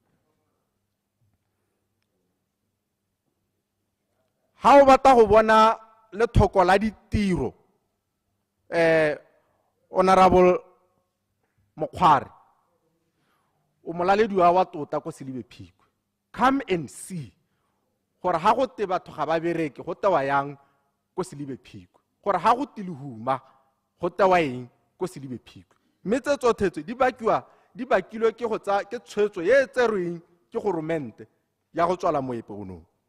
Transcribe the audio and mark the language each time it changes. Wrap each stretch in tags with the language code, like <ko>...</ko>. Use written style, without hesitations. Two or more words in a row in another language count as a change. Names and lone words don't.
<tn>Ha o batla go bona le thoko la ditiro Honorable Mokhwari o molalediwa wa tota ko Selebephikwe,</tn> <en>come and see</en> <tn>gore ha go te batho ga ba bereke go tewa yang ko Selebephikwe, gore ha go tilehuma go tewa eng ko Selebephikwe. Mme tse tsotlhe tse di bakilwe ke go tsa ke tshwetso ye tserweng ke goromente ya go tswala moepo ono.</tn>